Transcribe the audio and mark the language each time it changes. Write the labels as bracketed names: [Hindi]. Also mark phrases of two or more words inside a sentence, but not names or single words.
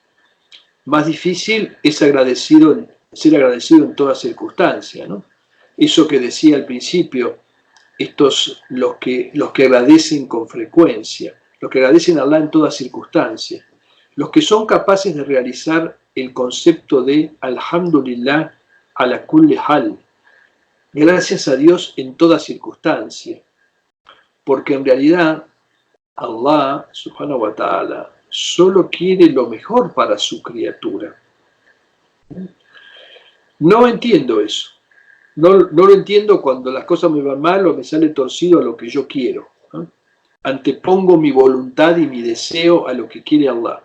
[Spanish] Más difícil es ser agradecido en toda circunstancia, ¿no? Eso que decía al principio, los que agradecen con frecuencia, los que agradecen a Allah en toda circunstancia, los que son capaces de realizar el concepto de [Arabic] الحمد لله على كل حال, [Spanish] gracias a Dios en toda circunstancia, porque en realidad Allah [Arabic] سبحانه وتعالى [Spanish] solo quiere lo mejor para su criatura. No entiendo eso. No lo entiendo cuando las cosas me van mal o me sale torcido a lo que yo quiero. Antepongo mi voluntad y mi deseo a lo que quiere Allah.